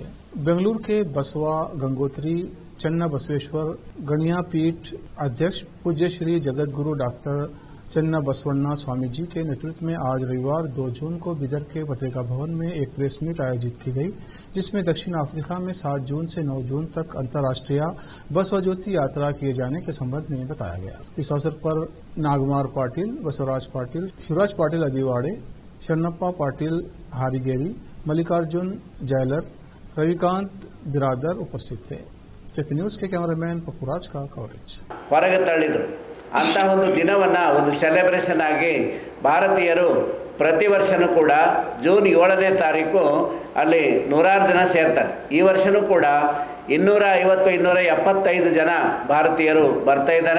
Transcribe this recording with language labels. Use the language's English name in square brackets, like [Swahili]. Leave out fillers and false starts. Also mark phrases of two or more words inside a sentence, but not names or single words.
[Hindi] बेंगलुरु के बसवा गंगोत्री चन्ना बसवेश्वर गणिया पीठ अध्यक्ष पूज्य श्री जगत गुरु डॉक्टर चन्ना बसवण्णा स्वामी जी के नेतृत्व में आज रविवार 2 जून को बिदर के पत्रिका भवन में एक [English] press meet [Hindi] आयोजित की गई, जिसमें दक्षिण अफ्रीका में 7 जून से 9 जून तक अंतर्राष्ट्रीय बसवा ज्योति यात्रा किए जाने के संबंध में बताया गया। इस अवसर पर नागमार पाटिल, बसवराज पाटिल, शिवराज पाटिल अदिवाड़े, शरणप्पा पाटिल हारीगेरी, मल्लिकार्जुन जैलर, रविकांत बिरादर उपस्थित थे। केपी न्यूज के कैमरामैन पपुराज का कवरेज। [Kannada] ಹೊರಗೆ ತಳ್ಳಿದ್ರು ಅಂತ ಒಂದು ದಿನವನ್ನು ಒಂದು ಸೆಲೆಬ್ರೇಷನ್ ಆಗಿ ಭಾರತೀಯರು ಪ್ರತಿ ವರ್ಷನೂ ಕೂಡ ಜೂನ್ 7ನೇ ತಾರೀಕು ಅಲ್ಲಿ 106 ಜನ ಸೇರ್ತಾರೆ. ಈ ವರ್ಷನೂ ಕೂಡ 250-275 ಜನ ಭಾರತೀಯರು ಬರ್ತಾ ಇದ್ದಾರೆ.